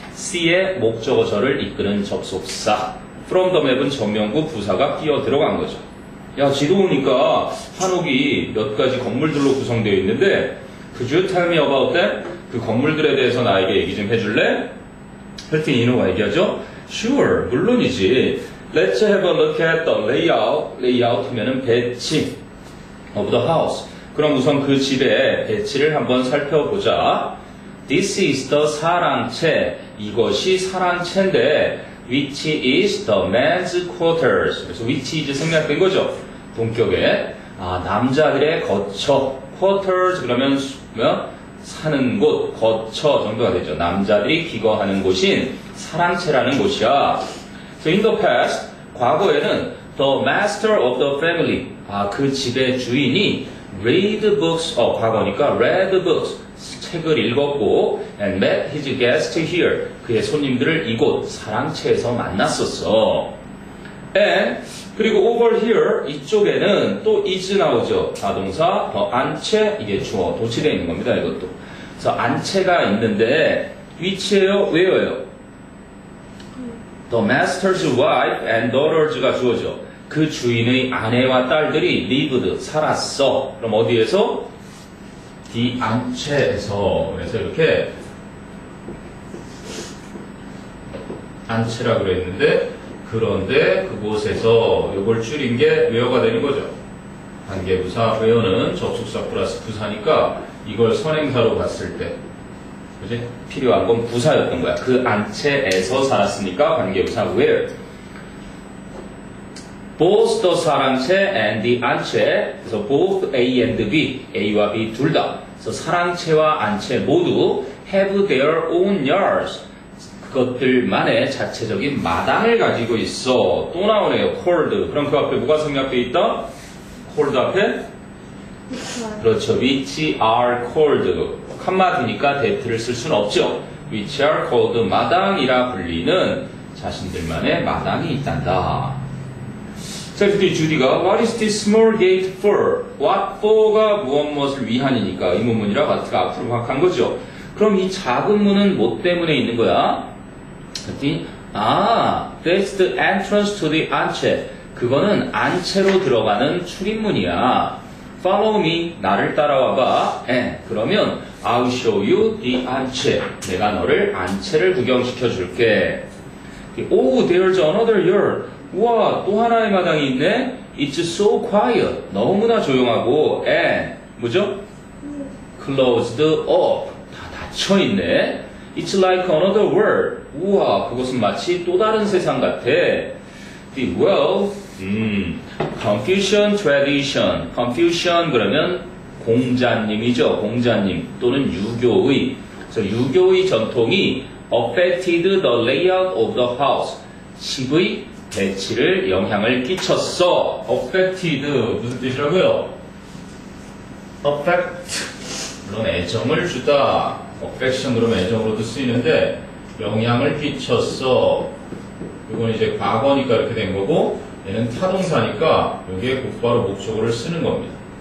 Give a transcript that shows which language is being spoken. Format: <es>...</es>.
<ko>C의 목적어절을 이끄는 접속사. from the map은 정명구 부사가 끼어 들어간 거죠. 야, 지도 보니까 한옥이 몇 가지 건물들로 구성되어 있는데</ko> <en>could you tell me about that?</en> <ko>그 건물들에 대해서 나에게 얘기 좀 해줄래? 그랬더니 이노가 얘기하죠. Sure, 물론이지.</ko> <en>Let's have a look at the layout. layout</en> <ko>하면은 배치</ko> <en>of the house.</en> <ko>그럼 우선 그 집의 배치를 한번 살펴보자.</ko> <en>This is the 사랑채.</en> <ko>이것이 사랑채인데</ko> <en>which is the men's quarters.</en> <ko>그래서 which is 생략된 거죠. 동격에 남자들의 거처. quarters 그러면 사는 곳, 거처 정도가 되죠. 남자들이 기거하는 곳인 사랑채라는 곳이야.</ko> <en>So in the past,</en> <ko>과거에는</ko> <en>the master of the family,</en> <ko>그 집의 주인이</ko> <en>read books, 과거니까 read books,</en> <ko>책을 읽었고</ko> <en>and met his guests here,</en> <ko>그의 손님들을 이곳 사랑채에서 만났었어. And 그리고 over here 이쪽에는 또 is 나오죠. 자동사, 더 안채, 이게 주어, 도치되어 있는 겁니다. 이것도. 그래서 안채가 있는데 which예요? 왜요?</ko> <en>The master's wife and daughters가 주어죠.</en> <ko>그 주인의 아내와 딸들이 lived, 살았어. 그럼 어디에서? the 안채에서. 그래서 이렇게 안채라고 그랬는데 그런데 그곳에서 이걸 줄인 게 where가 되는 거죠. 관계부사 where는 접속사 플러스 부사니까 이걸 선행사로 봤을 때 그지? 필요한 건 부사였던 거야. 그 안채에서 살았으니까 관계부사 where.</ko> <en>Both the 사랑채 and the 안채. 그래서 both A and B,</en> <ko>A와 B 둘 다. 그래서 사랑채와 안채 모두</ko> <en>have their own yards.</en> <ko>그것들만의 자체적인 마당을 가지고 있어. 또 나오네요. cold. 그럼 그 앞에 뭐가 생략되어 있다? cold 앞에? 그렇죠. which are cold. 칸마디니까 that를 쓸 수는 없죠. which are cold. 마당이라 불리는 자신들만의 마당이 있단다.</ko> <en>자, 그때 주디가 What is this small gate for?</en> <ko>What for가 무엇을 위한이니까 이 문문이라 마트가 앞으로 확한 거죠. 그럼 이 작은 문은 뭐 때문에 있는 거야?</ko> <en>그랬더니 that's the entrance to the 안채.</en> <ko>그거는 안채로 들어가는 출입문이야.</ko> <en>Follow me.</en> <ko>나를 따라와봐. 그러면</ko> <en>I'll show you the 안채.</en> <ko>내가 너를 안채를 구경시켜 줄게.</ko> <en>Oh, there's another yard.</en> <ko>우와, 또 하나의 마당이 있네.</ko> <en>It's so quiet.</en> <ko>너무나 조용하고 and 뭐죠?</ko> <en>Closed up.</en> <ko>다 닫혀 있네.</ko> <en>It's like another world.</en> <ko>우와, 그것은 마치 또 다른 세상 같아.</ko> <en>Well, Confucian tradition.</en> <ko>Confucian 그러면 공자님이죠. 공자님 또는 유교의. 그래서 유교의 전통이 affected the layout of the house. 집의 배치를 영향을 끼쳤어. affected 무슨 뜻이라고요? affect 물론 애정을 주다. affection 그러면 애정으로도 쓰이는데 영향을 끼쳤어. 이건 이제 과거니까 이렇게 된 거고 얘는 타동사니까 여기에 곧바로 목적어를 쓰는 겁니다.</ko>